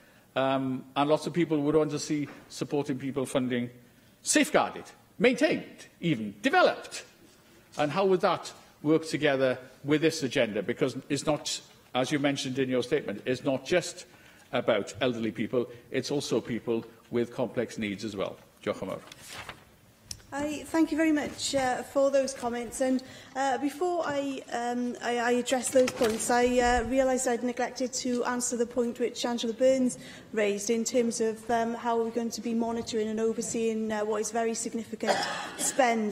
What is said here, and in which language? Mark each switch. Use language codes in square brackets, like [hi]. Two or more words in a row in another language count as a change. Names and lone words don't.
[en] And lots of people would want to see supporting people funding safeguarded, maintained, even developed. And how would that work together with this agenda? Because it's not, as you mentioned in your statement, it's not just about elderly people, it's also people with complex needs as well. [cy] Diolch yn fawr. [en] Thank you very much for those comments. And before I address those points, I realised I'd neglected to answer the point which Angela Burns raised in terms of how we're going to be monitoring and overseeing what is very significant spend.